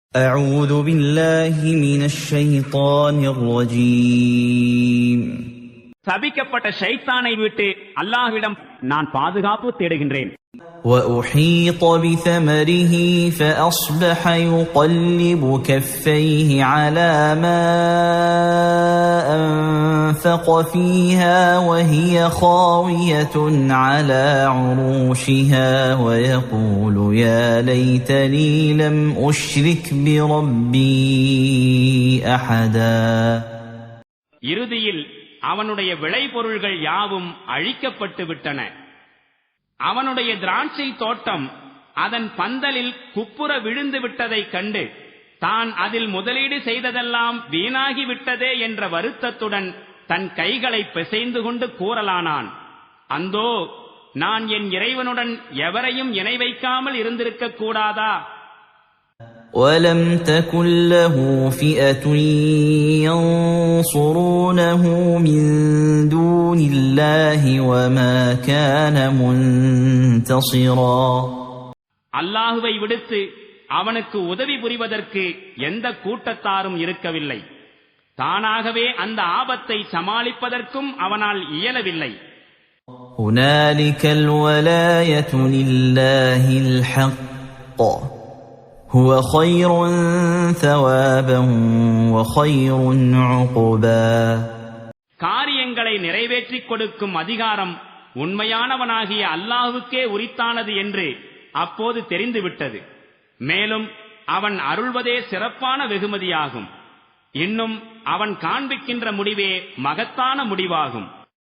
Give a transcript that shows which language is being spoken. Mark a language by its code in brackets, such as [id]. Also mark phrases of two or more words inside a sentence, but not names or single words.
[ar] أعوذ بالله من الشيطان الرجيم. [ta] சபிக்கப்பட்ட ஷைத்தானை விட்டு அல்லாஹ்விடம் நான் பாதுகாப்பு தேடுகின்றேன். [ar] وأحيط بثمره فأصبح يقلب كفيه على ما أنفق فيها وهي خاوية على عروشها ويقول يا ليتني لم أشرك بربي أحدا. [ta] இறுதியில் அவனுடைய விளைபொருள்கள் யாவும் அழிக்கப்பட்டு விட்டன. அவனுடைய திராட்சை தோட்டம் அதன் பந்தலில் குப்புற விழுந்து விட்டதைக் கண்டு தான் அதில் முதலீடு செய்ததெல்லாம் வீணாகி விட்டதே என்ற வருத்தத்துடன் தன் கைகளை பிசைந்து கொண்டு கூறலானான், அந்தோ நான் என் இறைவனுடன் எவரையும் இணை வைக்காமல் இருந்திருக்க கூடாதா? [ar] وَلَمْ تَكُنْ لَهُ فِئَةٌ يَنْصُرُونَهُ مِنْ دُونِ اللَّهِ وَمَا كَانَ مُنْتَصِرًا. [ta] அல்லாஹுவை விடுத்து அவனுக்கு உதவி புரிவதற்கு எந்த கூட்டத்தாரும் இருக்கவில்லை. தானாகவே அந்த ஆபத்தை சமாளிப்பதற்கும் அவனால் இயலவில்லை. [ar] هُنَالِكَ الْوَلَايَةُ لِلَّهِ الْحَقِّ هُوَ خَيْرٌ ثَوَابًا وَخَيْرٌ عُقْبًا. [ta] காரியங்களை நிறைவேற்றிக் கொடுக்கும் அதிகாரம் உண்மையானவனாகிய அல்லாஹ்வுக்கே உரித்தானது என்று அப்போது தெரிந்துவிட்டது. மேலும் அவன் அருள்வதே சிறப்பான வெகுமதியாகும். இன்னும் அவன் காண்பிக்கின்ற முடிவே மகத்தான முடிவாகும்.